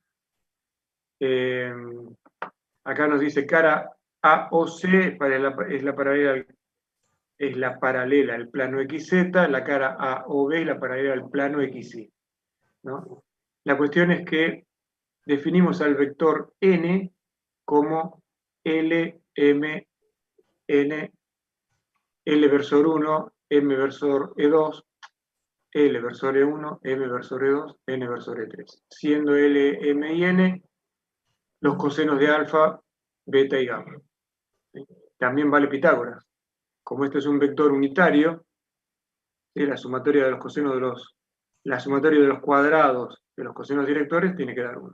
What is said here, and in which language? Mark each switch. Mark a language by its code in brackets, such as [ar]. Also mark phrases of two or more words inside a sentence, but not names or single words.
[es] Acá nos dice cara AOC es la paralela al plano XZ, la cara AOB es la paralela al plano XY, ¿no? La cuestión es que definimos al vector n como L, M, N, L versor 1, M versor E2, L versor E1, M versor E2, N versor E3, siendo L, M y N los cosenos de alfa, beta y gamma. También vale Pitágoras. Como este es un vector unitario, la sumatoria de los cosenos la sumatoria de los cuadrados de los cosenos directores tiene que dar 1.